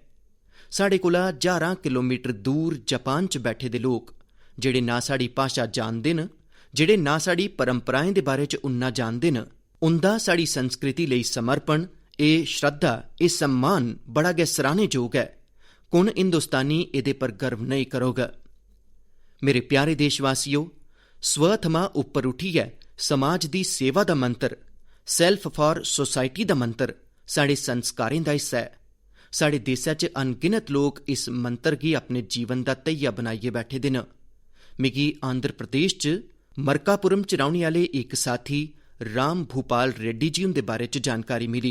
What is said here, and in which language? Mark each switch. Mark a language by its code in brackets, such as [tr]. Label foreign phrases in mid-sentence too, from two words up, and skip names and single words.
[doi] साढ़े कोला हजारां किलोमीटर दूर जापान च बैठे दे लोक, जेह्ड़े ना साढ़ी भाशा जानदे न, जेह्ड़े ना साढ़ी परंपराएं दे बारे च उन्ना जानदे न, उंदा साढ़ी संस्कृति लेई समर्पण, एह् श्रद्धा, एह् सम्मान बड़ा गै सराह्नेजोग ऐ। कुण हिंदुस्तानी एह्दे पर गर्व नेईं करोग। मेरे प्यारे देशवासियों, स्व थमां उप्पर उठियै समाज दी सेवा दा मंत्र, [en] self for society [doi] दा मंत्र साढ़े संस्कारें दा हिस्सा ऐ। साढ़े देशै च अनगिनत लोक इस मंत्र गी अपने जीवन दा धैया बनाइयै बैठे दे न। मिगी आंध्र प्रदेश च मरकापुरम च रौह्ने आह्ले इक साथी राम भूपाल रेड्डी जी हुंदे बारे च जानकारी मिली।